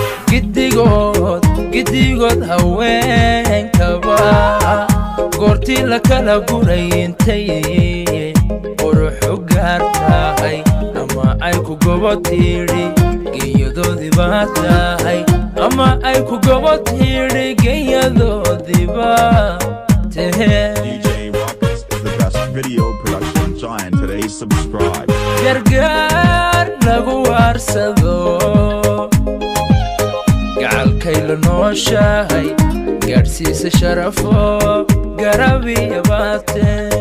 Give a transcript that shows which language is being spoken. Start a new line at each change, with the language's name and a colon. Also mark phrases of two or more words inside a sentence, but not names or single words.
Somali: Giddigood, giddigood haweenkaba, goortii la kala guray intay qurux u gaar tahay, ama ay ku gobo tiidhi, genyadoodii baa tahay, ama ay ku gobo tiidhi, genyadoodii baa tahe.
English: D J Rockets is the best video production giant today. Subscribe.
Somali: Gargaar lagu waarsado, gacalkay la nooshahay, gaadhsiisa sharafo, garab iyo baate.